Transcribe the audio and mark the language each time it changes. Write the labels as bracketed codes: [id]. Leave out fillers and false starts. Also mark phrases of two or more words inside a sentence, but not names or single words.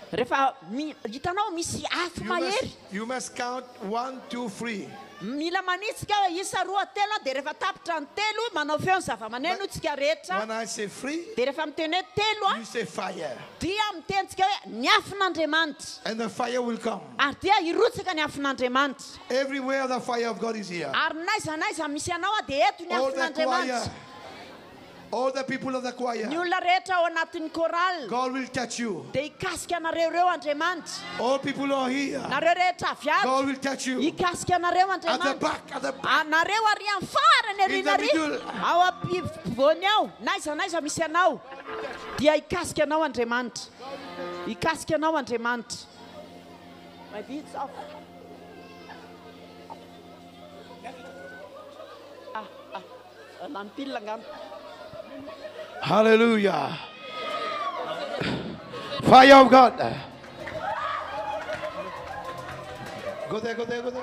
[en] You must count 1, 2, 3. [mg] Mila manitsika isa roa telo dia rehefa tapitra ny telo manao feo ny zava-maneno tsika rehetra. [en] When I say free, [mg] dia rehefa miteny hoe telo [en] you say fire. [mg] Dia mitentsika hoe ny afin'Andriamanitra. [en] And the fire will come. [mg] Ary dia hirotsaka ny afin'Andriamanitra. [en] Everywhere the fire of God is here. [mg] Ary naiza misy anao dia eto ny afin'Andriamanitra. [en] All the people of the choir. [mg] Ny olona rehetra ao anatin'ny choral. [en] God will touch you. [mg] Dia ikasika anareo reo Andriamanitra. [en] All people who are here. [mg] Nareo rehetra avy ato. [en] God will touch you. [mg] Ikasika anareo Andriamanitra. [en] At the back. [mg] Anareo ary amin'ny farany arinary. Ao ampovoany ao. Naiza misy anao. Dia ikasika anao Andriamanitra. Ikasika anao Andriamanitra. My beats off. Lampil lang. [en] Hallelujah. Fire of God. Go there. Go.